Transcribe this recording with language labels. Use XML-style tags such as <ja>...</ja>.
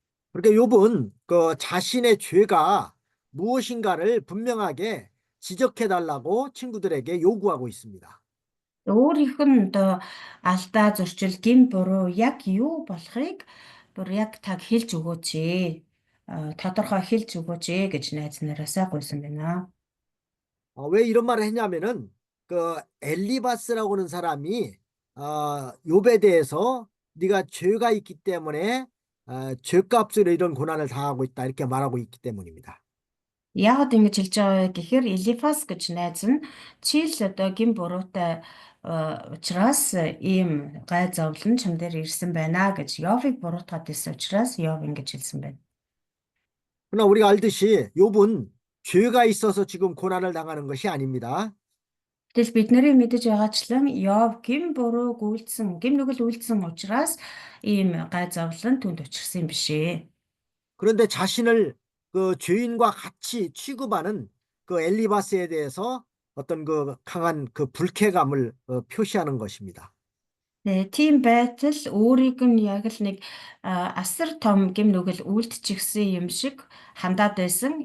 <ko>그러니까 욥은 그 자신의 죄가 무엇인가를 분명하게 지적해 달라고 친구들에게 요구하고 있습니다.</ko> <mn>Өөрийнх нь алдаа зөрчил гин буруу яг юу болохыг яг таг хэлж өгөөч ээ. тодорхой хэлж өгөөч ээ гэж найз нараасаа гуйсан байна.</mn> <ko>왜 이런 말을 했냐면은 그 엘리바스라고 하는 사람이 욥에 대해서 네가 죄가 있기 때문에 죄값으로 이런 고난을 당하고 있다 이렇게 말하고 있기 때문입니다.</ko> <mn>Яг ингэж хэлж байгаа гэхээр Элифас гэж найз нь чи л гин буруутай учраас ийм гай зовлон чам дээр ирсэн байна гэж Йовыг буруутгаад ирсэн учраас Йов ингэж хэлсэн байна.</mn> <ko>그러나 우리가 알듯이 욥은 죄가 있어서 지금 고난을 당하는 것이 아닙니다.</ko> <mn>Тэгэл бид нарын мэдэж байгаачлан Йов гин нүгэл үйлдсэн учраас ийм гай зовлон түнд учирсан юм биш ээ.</mn> <ko>그런데 자신을 그 죄인과 같이 취급하는 그 엘리바스에 대해서 어떤 그 강한 그 불쾌감을 표시하는 것입니다.</ko> <mn>네, тийм байтал өөрийг нь яг л нэг асар том гим нүгэл үйлдчихсэн юм шиг хандаад байсан.</mn>